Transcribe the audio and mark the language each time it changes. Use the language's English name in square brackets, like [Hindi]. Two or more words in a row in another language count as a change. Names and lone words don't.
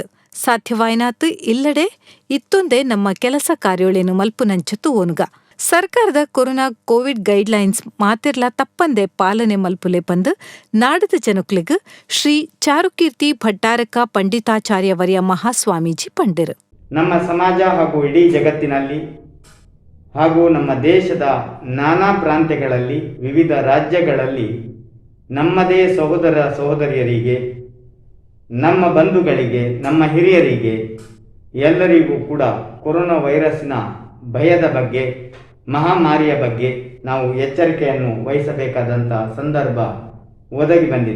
[Tulu] ಸಾಧ್ಯವಾಯ್ನಾತು ಇಲ್ಲಡೆ ಇತ್ತೊಂದೇ ನಮ್ಮ ಕೆಲಸ ಕಾರ್ಯೋಳೇನು ಮಲ್ಪುನಂಚತ್ತು ಓನುಗ. ಸರ್ಕಾರದ [English] corona covid guidelines [Tulu] ಮಾತಿರ್ಲ ತಪ್ಪಂದೆ ಪಾಲನೆ ಮಲ್ಪುಲೆ ಬಂದು ನಾಡದ ಜನಕ್ಲಿಗ್ ಶ್ರೀ ಚಾರುಕೀರ್ತಿ ಭಟ್ಟಾರಕ ಪಂಡಿತಾಚಾರ್ಯವರ್ಯ ಮಹಾಸ್ವಾಮೀಜಿ ಪಂಡಿರು. [Kannada] ನಮ್ಮ ಸಮಾಜ ಹಾಗೂ ಇಡೀ ಜಗತ್ತಿನಲ್ಲಿ ಹಾಗೂ ನಮ್ಮ ದೇಶದ ನಾನಾ ಪ್ರಾಂತ್ಯಗಳಲ್ಲಿ ವಿವಿಧ ರಾಜ್ಯಗಳಲ್ಲಿ ನಮ್ಮದೇ ಸಹೋದರ ಸಹೋದರಿಯರಿಗೆ, ನಮ್ಮ ಬಂಧುಗಳಿಗೆ, ನಮ್ಮ ಹಿರಿಯರಿಗೆ ಎಲ್ಲರಿಗೂ ಕೂಡ ಕೊರೋನಾ ವೈರಸ್ಸಿನ ಭಯದ ಬಗ್ಗೆ, ಮಹಾಮಾರಿಯ ಬಗ್ಗೆ ನಾವು ಎಚ್ಚರಿಕೆಯನ್ನು ವಹಿಸಬೇಕಾದಂಥ ಸಂದರ್ಭ ಒದಗಿ ಬಂದಿದೆ.